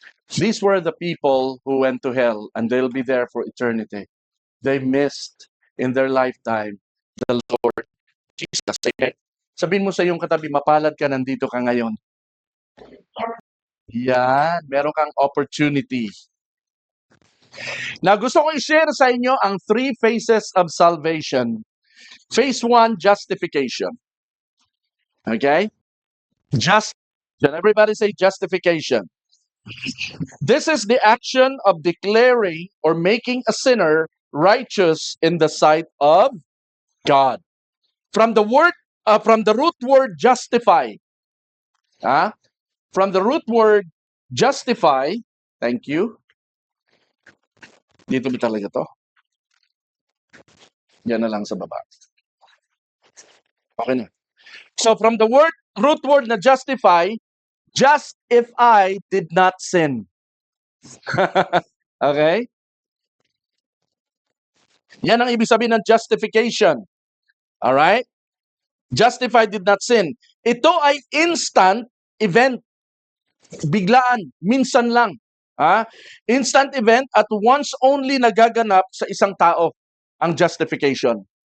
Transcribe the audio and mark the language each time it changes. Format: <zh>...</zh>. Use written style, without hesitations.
<en>These were the people who went to hell and they'll be there for eternity. They missed in their lifetime the Lord Jesus. Okay?</en> <tl>Sabihin mo sa iyong katabi, mapalad ka, nandito ka ngayon. Yan, meron kang opportunity. Now, gusto ko i-share sa inyo ang</tl> <en>3 phases of salvation. Phase 1, justification. Okay? Everybody say justification. This is the action of declaring or making a sinner righteous in the sight of God. From the root word justify. From the root word justify, thank you.</en> <tl>Dito ba talaga to? Yan na lang sa baba. Okay na.</tl> <en>So from the root word na justify, just if I did not sin. Okay?</en> <tl>Yan ang ibig sabihin ng justification.</tl> <en>Alright? Justified did not sin.</en> <tl>Ito ay instant event. Biglaan, minsan lang.</tl> <en>Instant event at once only</en> <tl>nagaganap sa isang tao ang justification.</tl>